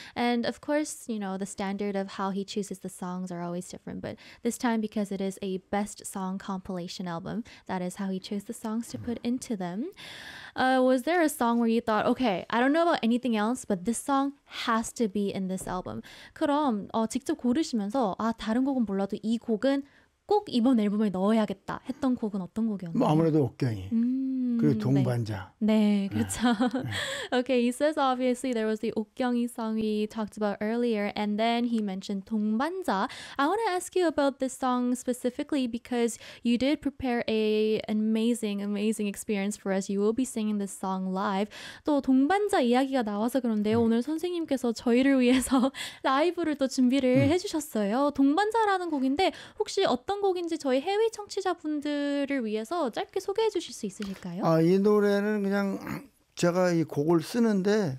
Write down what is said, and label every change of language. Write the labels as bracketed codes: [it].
[en] And of course, you know, the standard of how he chooses the songs are always different, but this time because it is a best song compilation album, that is how he chose the songs to put into them. Was there a song where you thought, okay, I don't know about anything else, but this song has to be in this album. [ko] 그럼 직접 고르시면서 아 다른 곡은 몰라도 이 곡은 꼭 이번 앨범에 넣어야겠다 했던 곡은 어떤 뭐 곡이었나요? 아무래도 옥경이. 그리고 동반자. 네, 네 그렇죠. 네. [en] Okay, he says obviously there was the 옥경이 song we talked about earlier, and then he mentioned 동반자. I want to ask you about this song specifically because you did prepare a amazing, amazing experience for us. You will be singing this song live. [ko] 또 동반자 이야기가 나와서 그런데 오늘 선생님께서 저희를 위해서 라이브를 또 준비를 해주셨어요. 동반자라는 곡인데 혹시 어떤 곡인지 저희 해외 청취자분들을 위해서 짧게 소개해 주실 수 있으실까요? 아, 이 노래는 그냥 제가 이 곡을 쓰는데